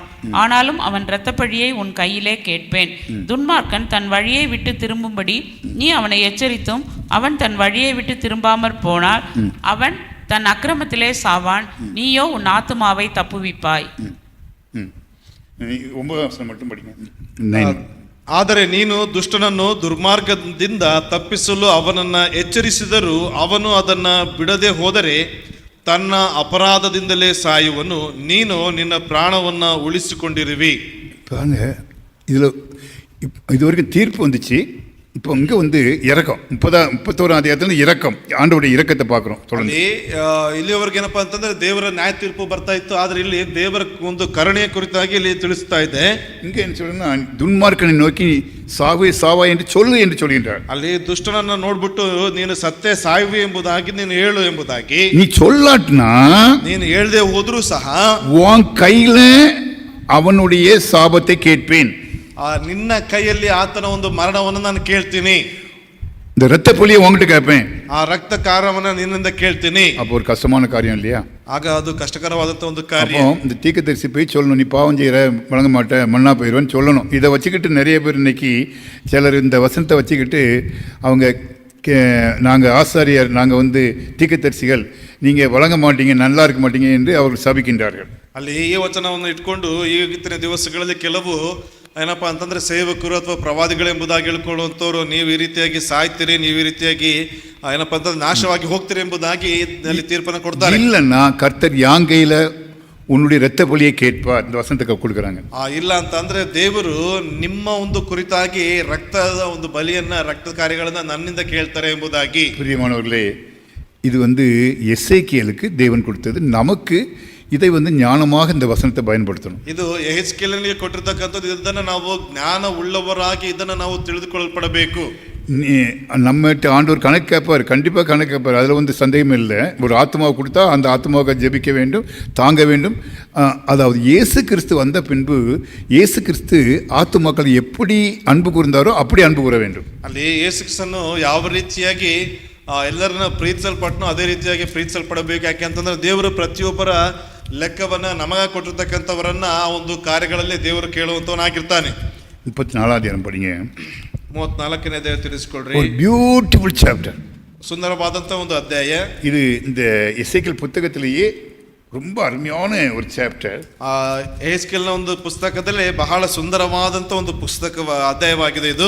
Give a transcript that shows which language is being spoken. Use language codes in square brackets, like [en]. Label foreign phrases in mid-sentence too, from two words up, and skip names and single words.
[ta] ஆனாலும் அவன் இரத்தப்பழியை உன் கையிலே கேட்பேன். துன்மார்க்கன் தன் வழியை விட்டு திரும்பும்படி நீ அவனை எச்சரித்தும் அவன் தன் வழியை விட்டு திரும்பாமற் போனால் அவன் தன் அக்கிரமத்திலே சாவான். நீயோ உன் ஆத்துமாவை தப்புவிப்பாய். 9 மட்டும் படிங்க. [kn] ಆದರೆ ನೀನು ದುಷ್ಟನನ್ನು ದುರ್ಮಾರ್ಗದಿಂದ ತಪ್ಪಿಸಲು ಅವನನ್ನ ಎಚ್ಚರಿಸಿದರೂ ಅವನು ಅದನ್ನ ಬಿಡದೆ ಹೋದರೆ ತನ್ನ ಅಪರಾಧದಿಂದಲೇ ಸಾಯುವನು. ನೀನು ನಿನ್ನ ಪ್ರಾಣವನ್ನ ಉಳಿಸಿಕೊಂಡಿರುವಿ. [ta] பாருங்க, இதுல இதுவரைக்கும் தீர்ப்பு வந்துச்சு, இப்போ இங்கே வந்து இரக்கம் 31 அதிகாரத்துல இரக்கம், ஆண்டவருடைய இரக்கத்தை பார்க்குறோம் தொடர்ந்து. [kn] ಅಲ್ಲಿ ಇಲ್ಲಿವರೆಗೆ ಏನಪ್ಪಾ ಅಂತಂದ್ರೆ ದೇವರ ನ್ಯಾಯ ತೀರ್ಪು ಬರ್ತಾ ಇತ್ತು, ಆದ್ರೆ ಇಲ್ಲಿ ದೇವರ ಒಂದು ಕರುಣೆಯ ಕುರಿತಾಗಿ ಇಲ್ಲಿ ತಿಳಿಸ್ತಾ ಇದೆ. [ta] இங்கே என்ன சொல்லுன்னா, துன்மார்க்கனை நோக்கி சாவே சாவா என்று சொல்லு என்று சொல்கின்றார். [kn] ಅಲ್ಲಿ ದುಷ್ಟನನ್ನ ನೋಡ್ಬಿಟ್ಟು ನೀನು ಸತ್ತೇ ಸಾಯುವೆ ಎಂಬುದಾಗಿ ನೀನು ಹೇಳು ಎಂಬುದಾಗಿ. [ta] நீ சொல்லாட்டினா [kn] ನೀನು ಹೇಳ್ದೆ ಹೋದ್ರೂ ಸಹ [ta] உன் கையில அவனுடைய சாபத்தை கேட்பேன். [kn] ನಿನ್ನ ಕೈಯಲ್ಲಿ ಆತನ ಒಂದು ಮರಣವನ್ನು ನಾನು ಕೇಳ್ತೀನಿ, [ta] இந்த ரத்த பொழியை உங்ககிட்ட கேட்பேன். [kn] ಆ ರಕ್ತ ಕಾರವನ್ನ ನಿನ್ನಿಂದ ಕೇಳ್ತೀನಿ. [ta] அப்போ ஒரு கஷ்டமான காரியம் இல்லையா? [kn] ಆಗ ಅದು ಕಷ್ಟಕರವಾದಂತ ಒಂದು ಕಾರ್ಯ. [ta] அப்போ இந்த தீர்க்கதரிசி போய் சொல்லணும், நீ பாவம் செய்கிற வழங்க மாட்டேன் மண்ணா போயிடுவேன்னு சொல்லணும். இதை வச்சுக்கிட்டு நிறைய பேர் இன்னைக்கு சிலர் இந்த வசனத்தை வச்சுக்கிட்டு அவங்க நாங்கள் ஆசாரியர், நாங்கள் வந்து தீர்க்கதரிசிகள், நீங்கள் வழங்க மாட்டீங்க, நல்லா இருக்க மாட்டீங்க என்று அவர்கள் சபிக்கின்றார்கள். [kn] ಅಲ್ಲಿ ಈ ವಚನವನ್ನು ಇಟ್ಕೊಂಡು ಈಗಿನ ದಿವಸಗಳಲ್ಲಿ ಕೆಲವು ಏನಪ್ಪಾ ಅಂತಂದ್ರೆ ಸೇವಕರು ಅಥವಾ ಪ್ರವಾದಿಗಳೆಂಬುದಾಗಿ ಹೇಳ್ಕೊಳ್ಳುವಂಥವ್ರು, ನೀವು ಈ ರೀತಿಯಾಗಿ ಸಾಯ್ತೀರಿ, ನೀವು ಈ ರೀತಿಯಾಗಿ ಏನಪ್ಪಾ ಅಂತಂದ್ರೆ ನಾಶವಾಗಿ ಹೋಗ್ತೀರಿ ಎಂಬುದಾಗಿ ಅಲ್ಲಿ ತೀರ್ಪನ್ನು ಕೊಡ್ತಾರೆ. [ta] இல்லைன்னா கர்த்தர் யாங்கையில் உன்னுடைய ரத்த பொழியை கேட்பார், இந்த வசனத்தை கொடுக்குறாங்க. [kn] ಇಲ್ಲ ಅಂತ ಅಂದ್ರೆ ದೇವರು ನಿಮ್ಮ ಒಂದು ಕುರಿತಾಗಿ ರಕ್ತದ ಒಂದು ಬಲಿಯನ್ನ, ರಕ್ತ ಕಾರ್ಯಗಳನ್ನ ನನ್ನಿಂದ ಕೇಳ್ತಾರೆ ಎಂಬುದಾಗಿ. [ta] பிரியமானவர்களே, இது வந்து எசேக்கியேலுக்கு தேவன் கொடுத்தது. நமக்கு இதை வந்து ஞானமாக இந்த வசனத்தை பயன்படுத்தணும். [kn] ಇದು ಯೆಹೆಜ್ಕೇಲನಿಗೆ ಕೊಟ್ಟಿರ್ತಕ್ಕಂಥದ್ದು. ಇದನ್ನ ನಾವು ಜ್ಞಾನ ಉಳ್ಳವರಾಗಿ ಇದನ್ನ ನಾವು ತಿಳಿದುಕೊಳ್ಳಲ್ಪಡಬೇಕು. [ta] நம்மகிட்ட ஆண்டவர் கணக்கு கேட்பார், கண்டிப்பாக கணக்கு கேட்பார், அதில் வந்து சந்தேகம் இல்லை. ஒரு ஆத்மாவை கொடுத்தா அந்த ஆத்மாவை ஜெபிக்க வேண்டும், தாங்க வேண்டும். அதாவது இயேசு கிறிஸ்து வந்த பின்பு இயேசு கிறிஸ்து ஆத்துமாக்கள் எப்படி அன்பு கூர்ந்தாரோ அப்படி அன்பு கூற வேண்டும். [kn] ಅಲ್ಲಿ ಯೇಸು ಕ್ರಿಸ್ತನು ಯಾವ ರೀತಿಯಾಗಿ ಎಲ್ಲರನ್ನ ಪ್ರೀತಿಸಲ್ಪಟ್ಟನೋ ಅದೇ ರೀತಿಯಾಗಿ ಪ್ರೀತಿಸಲ್ಪಡಬೇಕು. ಯಾಕೆ ಅಂತಂದ್ರೆ ದೇವರು ಪ್ರತಿಯೊಬ್ಬರ ಲೆಕ್ಕವನ್ನ ನಮಗ ಕೊಟ್ಟಿರ್ತಕ್ಕಂಥವರನ್ನ ಆ ಒಂದು ಕಾರ್ಯಗಳಲ್ಲಿ ದೇವರು ಕೇಳುವಂತವನಾಗಿರ್ತಾನೆ. [ta] 34 அதிகாரம் படிங்க. [kn] 34ನೇ ಅಧ್ಯಾಯ ತಿಳಿಸ್ಕೊಳ್ರಿ. [ta] ஒரு [en] beautiful chapter, [kn] ಸುಂದರವಾದಂತ ಒಂದು ಅಧ್ಯಾಯ [ta] இது இந்த எசேக்கியேல் புத்தகத்திலேயே ரொம்ப அருமையான ஒரு சாப்டர். [kn] ಯೆಹೆಜ್ಕೇಲನ ಒಂದು ಪುಸ್ತಕದಲ್ಲಿ ಬಹಳ ಸುಂದರವಾದಂತ ಒಂದು ಪುಸ್ತಕ ಅಧ್ಯಾಯವಾಗಿದೆ ಇದು.